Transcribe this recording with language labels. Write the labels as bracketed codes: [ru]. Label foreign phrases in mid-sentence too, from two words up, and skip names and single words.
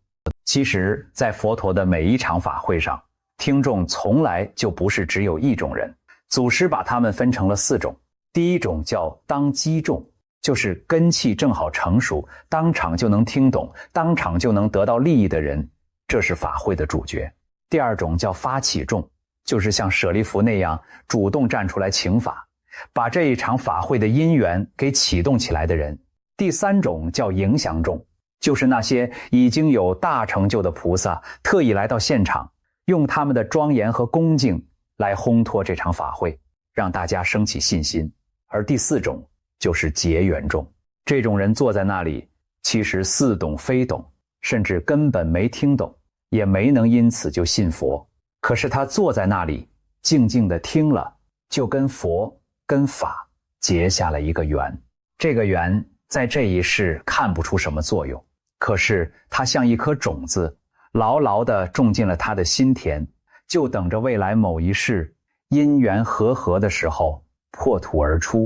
[zh] 其實在佛陀的每一場法會上，聽眾從來就不是只有一種人。祖師把他們分成了4種。第一種叫當机众，就是根器正好成熟，當場就能听懂，当场就能得到利益的人，這是法會的主角。第二種叫發起眾，就是像舍利弗那樣主動站出來請法，把這一場法會的因緣給啟動起來的人。第三種叫影響眾，就是那些已經有大成就的菩薩特意來到現场，用他們的莊嚴和恭敬來烘托這場法會，讓大家升起信心。而第4種就是結緣眾，這種人坐在那裡，其實似懂非懂，甚至根本沒聽懂，也沒能因此就信佛。可是他坐在那裡，靜靜地聽了，就跟佛跟法結下了一個緣。這個緣在這一世看不出什麼作用，可是它像一顆種子，牢牢地種進了他的心田，就等着未來某一世因緣和合的時候破土而出。